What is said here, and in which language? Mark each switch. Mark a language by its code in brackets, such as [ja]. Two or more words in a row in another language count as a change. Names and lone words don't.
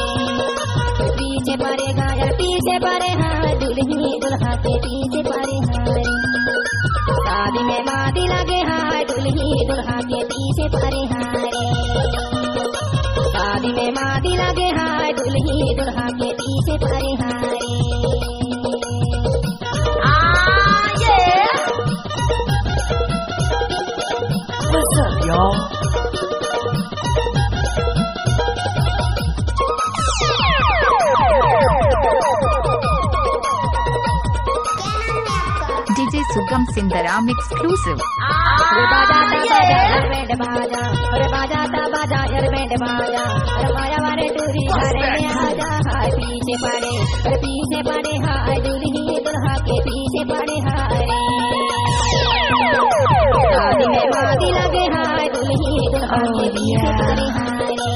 [bho] पीछे पड़े हाय दुल्ही दुल्हा के पीछे पड़े हारे। शादी में मादी लगे हाय दुल्ही दुल्हा के पीछे पड़े हारे। शादी में मादी लगे हाय दुल्ही दुल्हा के पीछे पड़े हारे। [en] What's up, y'all? DJ Sugam Sindaram exclusive. [bho] अरे बाजा ता बाजा यार बैंड बाजा। अरे बाजा ता बाजा यार बैंड बाजा। अरे माया वाले दूरी घरे में आजा हाय पीछे पड़े। अरे पीछे पड़े हाय दुल्ही दुल्हा के पीछे पड़े हाय। शादी में मादी लगे हाय दुल्ही दुल्हा के पीछे पड़े हाय।